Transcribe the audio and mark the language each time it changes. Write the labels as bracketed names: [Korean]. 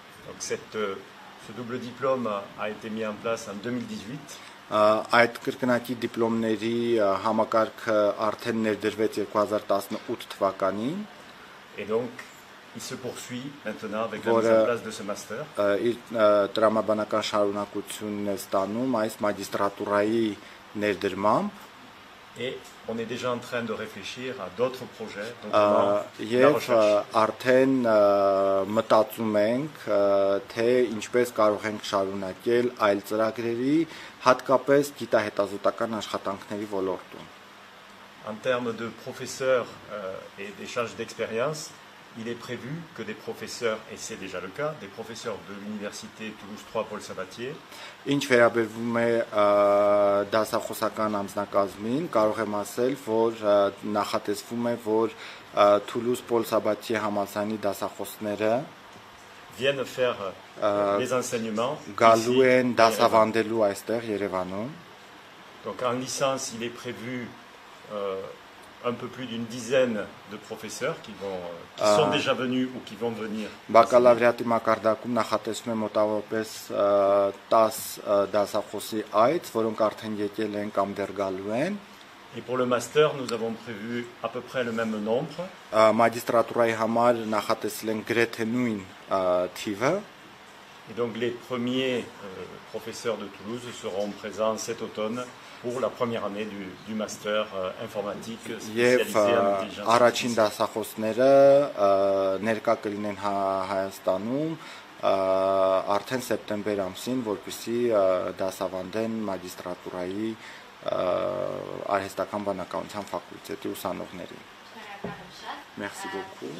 [French] Donc ce double diplôme a été mis en place en 2018. [Armenian] Այդ կրկնակի դիպլոմների համակարգը արդեն ներդրվեց 2018 թվականին։ [French] Et donc il se poursuit maintenant avec la mise en place de ce master. [Armenian] Տրամաբանական շարունակությունն է ստանում այս մագիստրատուրայի ներդրմամբ։ [French] Et on est déjà en train de réfléchir à d'autres projets, notamment la recherche. [Armenian] Արդեն մտածում ենք, թե ինչպես կարող ենք շարունակել այլ ծրագրերի, հատկապես գիտահետազոտական աշխատանքների ոլորտում։ [French] En termes de professeurs et d'échange d'expérience, il est prévu que des professeurs, et c'est déjà le cas, des professeurs de l'université Toulouse 3 Paul Sabatier, [Armenian] Ինչ վերաբերվում է դասախոսական անձնակազմին, կարող եմ ասել, որ նախատեսվում է, որ Toulouse Paul Sabatier համալսարանի դասախոսները [French] viennent faire les enseignements. [Armenian] գալու են դասավանդելու այստեղ Երևանում։ [French] Donc en licence, il est prévu un peu plus d'une dizaine de professeurs qui sont déjà venus ou qui vont venir. [Armenian] Բակալավրիատի մակարդակում նախատեսվում է մոտավորապես 10 դասախոսի այց, որոնք արդեն եկել են կամ դեռ գալու են։ [French] Et pour le master, nous avons prévu à peu près le même nombre. [Armenian] Մագիստրատուրայի համար նախատեսել են գրեթե նույն թիվը։ [French] Et donc les premiers professeurs de Toulouse seront présents cet automne pour la première année du master informatique spécialisé en intelligence [Armenian] առաջին [French] artificielle. [Armenian] դասախոսները ներկա կլինեն Հայաստանում արդեն սեպտեմբեր ամսին, որպեսզի դասավանդեն մագիստրատուրայի արհեստական բանականության ֆակուլտետի ուսանողներին։ [French] Merci beaucoup.